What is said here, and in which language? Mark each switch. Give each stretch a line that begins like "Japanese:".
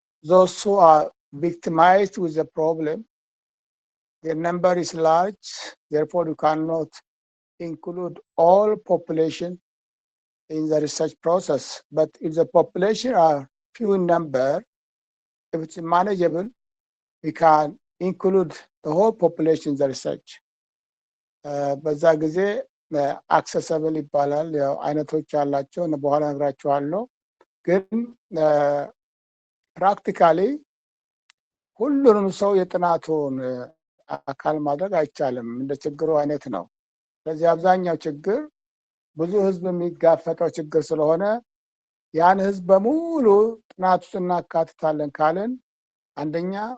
English: those who are victimized with the problem, their number is large, therefore you cannot include all population in the research process. But if the population are few in number, if it's manageable, we can include the whole population in the research.
Amharic: በዛ ጊዜ አክሰሰብል ይባላል። ያው አይነቶች ያላቸው በኋላ እነግራችኋለሁ። ግን ፕራክቲካሊ ሁሉንም ሰው የጥናቱን አካል ማድረግ አይቻልም፣ እንደ ችግሩ አይነት ነው። ስለዚህ አብዛኛው ችግር ብዙ ህዝብ የሚጋፈጠው ችግር ስለሆነ ያን ህዝብ በሙሉ ጥናት ውስጥ እናካትታለን ካልን አንደኛ